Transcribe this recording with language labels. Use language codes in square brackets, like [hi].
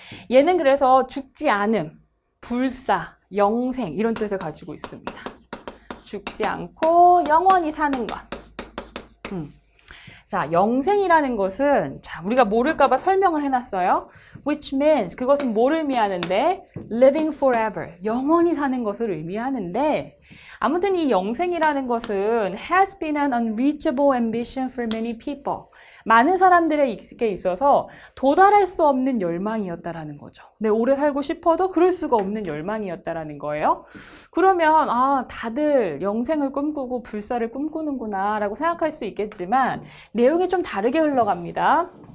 [ko] 얘는 그래서 죽지 않음, 불사, 영생 이런 뜻을 가지고 있습니다. 죽지 않고 영원히 사는 것. 자, 영생이라는 것은 우리가 모를까봐 설명을 해놨어요. [en] Which means [ko] 그것은 뭐를 의미하는데 [en] living forever, [ko] 영원히 사는 것을 의미하는데 아무튼 이 영생이라는 것은 [en] has been an unreachable ambition for many people. [ko] 많은 사람들에게 있어서 도달할 수 없는 열망이었다라는 거죠. 네, 오래 살고 싶어도 그럴 수가 없는 열망이었다라는 거예요. 그러면 다들 영생을 꿈꾸고 불사를 꿈꾸는구나 라고 생각할 수 있겠지만 내용이 좀 다르게 흘러갑니다.